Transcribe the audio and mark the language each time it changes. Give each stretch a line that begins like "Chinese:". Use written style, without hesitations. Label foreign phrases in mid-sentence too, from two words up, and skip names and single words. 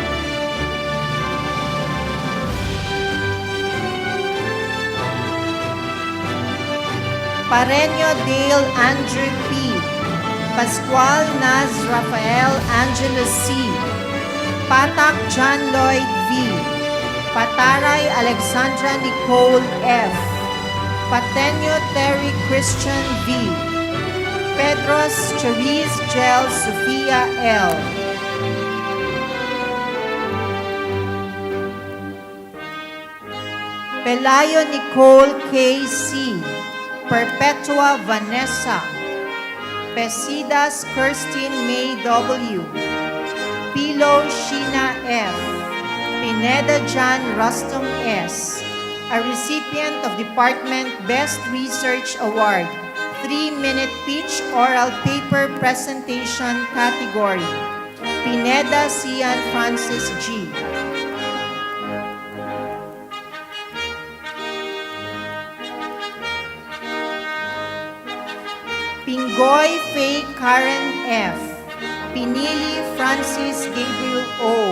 English: Pareño Dale Andrew P. Pascual Naz Rafael Angela C. Patak John Lloyd V. Pataray Alexandra Nicole F. Pateño Terry Christian V. Pedros Cherise Gel Sofia L. Pelayo Nicole K. C. Perpetua Vanessa. Pesidas Kirstine May W. Pilo Sheena F. Pineda John Rustum S. A recipient of Department Best Research Award, 3-minute pitch oral paper presentation category. Pineda Cian Francis G. Pingoy Faye Karen F. Pinili Francis Gabriel O.